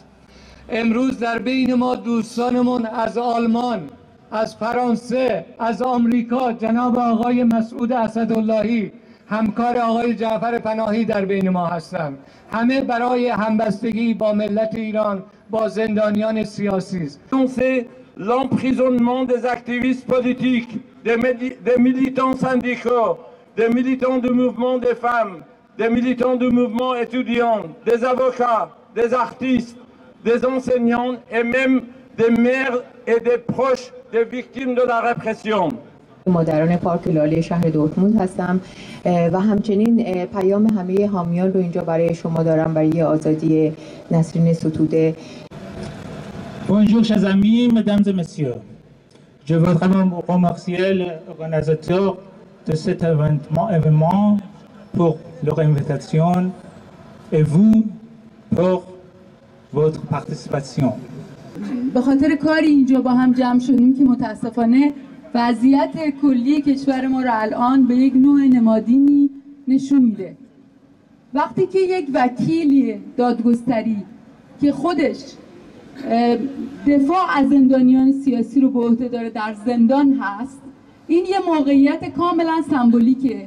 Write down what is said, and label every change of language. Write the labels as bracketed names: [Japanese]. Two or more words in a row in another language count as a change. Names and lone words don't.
[Persian] امروز در بین ما دوستانمون از آلمان، از فرانسه، از آمریکا جناب آقای مسعود اسداللهی همکار آقای جعفر پناهی در بین ما هستند. همه برای همبستگی با ملت ایران با زندانیان سیاسی است. [French] L'emprisonnement des activistes politiques, des militants syndicaux, des militants du mouvement des femmes, des militants du mouvement étudiant, des avocats, des artistes, des enseignants et même des mères et des proches des victimes de la répression. [Persian] مادران پارک لاله شهر دورتموند هستم و همچنین پیام همه حامیان رو اینجا برای شما دارم برای آزادی نسرین ستوده. [French] Bonjour chers amis, mesdames et messieurs. Je voudrais remercier l'organisateur de cet événement pour leur invitation et vous pour votre participation. [Persian] به خاطر کاری اینجا با هم جمع شدیم که متاسفانه وضعیت کلی کشور ما رو الان به یک نوع نمادینی نشون میده. وقتی که یک وکیل دادگستری که خودش دفاع از زندانیان سیاسی رو به عهده داره در زندان هست، این یه موقعیت کاملا سمبولیکه.